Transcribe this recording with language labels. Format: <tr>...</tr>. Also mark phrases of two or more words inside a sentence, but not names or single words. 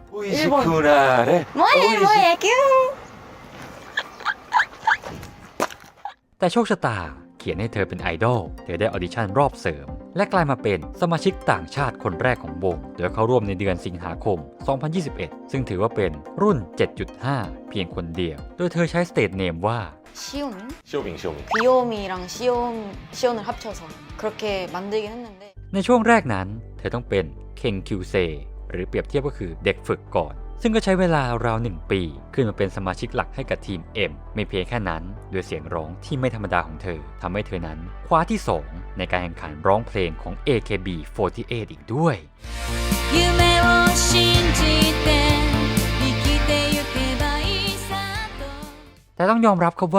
<th>แต่โชคชะตาเขียนให้เธอเป็นไอดอลเธอได้ออดิชั่นรอบเสริมและกลายมาเป็นสมาชิกต่างชาติคนแรกของวงโดยเข้าร่วมในเดือนสิงหาคม 2021 ซึ่งถือว่าเป็นรุ่น 7.5 เพียงคนเดียวโดยเธอใช้สเตทเนมว่า</th> <ko>시오민? 귀요미랑 시온을 합쳐서 그렇게 만들긴 했는데</ko> <th>ในช่วงแรกนั้นเธอต้องเป็นเคงคิวเซหรือเปรียบเทียบก็คือเด็กฝึกก่อนซึ่งก็ใช้เวลาราว1 ปีขึ้นมาเป็นสมาชิกหลักให้กับทีม M ไม่เพียงแค่นั้นด้วยเสียงร้องที่ไม่ธรรมดาของเธอทำให้เธอนั้นคว้าที่ 2 ในการแข่งขันร้องเพลงของ AKB48 อีกด้วยแต่ต้องยอมรับครับว่า</th>